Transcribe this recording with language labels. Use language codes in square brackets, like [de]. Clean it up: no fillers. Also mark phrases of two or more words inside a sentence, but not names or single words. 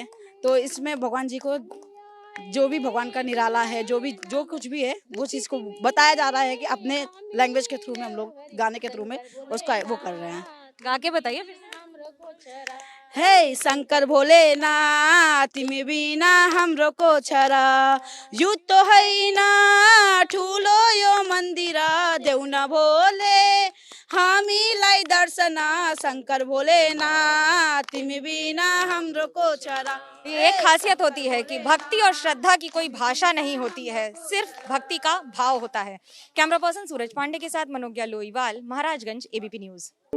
[hi] तो इसमें भगवान जी को जो भी भगवान का निराला है, जो कुछ भी है, वो चीज़ को बताया जा रहा है कि अपने लैंग्वेज के थ्रू में, हम लोग गाने के थ्रू में उसका वो कर रहे हैं। गा के बताइए। [ne] हे शंकर भोलेनाथ में बिना हाम्रो को छरा, यू तो है ना ठुलो यो मंदिरा, देऊ न भोले हामीलाई दर्शना, शंकर भोलेनाथ में बिना हाम्रो को छरा। [hi] ये एक खासियत होती है कि भक्ति और श्रद्धा की कोई भाषा नहीं होती है, सिर्फ भक्ति का भाव होता है। कैमरा पर्सन सूरज पांडे के साथ मनोज्ञा लोईवाल, महाराजगंज, एबीपी न्यूज।